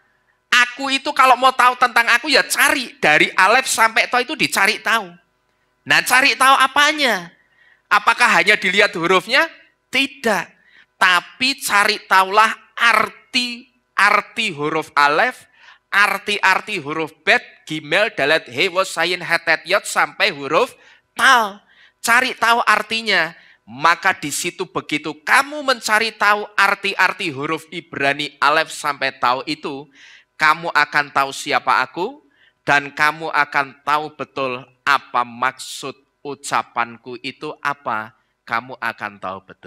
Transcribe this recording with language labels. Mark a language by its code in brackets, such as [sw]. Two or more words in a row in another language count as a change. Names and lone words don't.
[id] Aku itu kalau mau tahu tentang aku ya cari dari alef sampai tau itu dicari tahu. Nah, cari tahu apanya? Apakah hanya dilihat hurufnya? Tidak. Tapi cari tahulah arti huruf alef, arti huruf bet, gimel, dalet, he, was, sayin, hetet, yot sampai huruf tal. Cari tahu artinya. Maka di situ begitu kamu mencari tahu arti huruf Ibrani alef sampai tau itu, kamu akan tahu siapa aku, dan kamu akan tahu betul apa maksud ucapanku itu apa, kamu akan tahu betul.